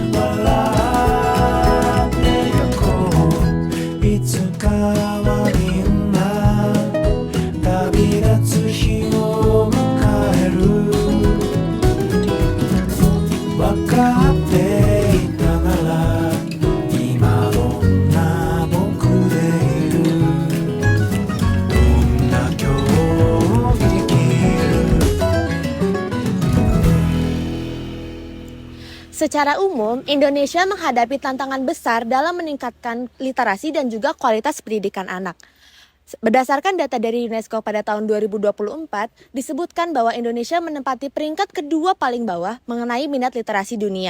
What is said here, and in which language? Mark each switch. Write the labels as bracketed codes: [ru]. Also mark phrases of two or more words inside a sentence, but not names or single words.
[ja] 笑ってゆこういつかはみんな旅立つ日を迎える分かっていたなら今どんな僕でいるどんな今日を生きる [id] Secara umum, Indonesia menghadapi tantangan besar dalam meningkatkan literasi dan juga kualitas pendidikan anak. Berdasarkan data dari UNESCO pada tahun 2024, disebutkan bahwa Indonesia menempati peringkat kedua paling bawah mengenai minat literasi dunia.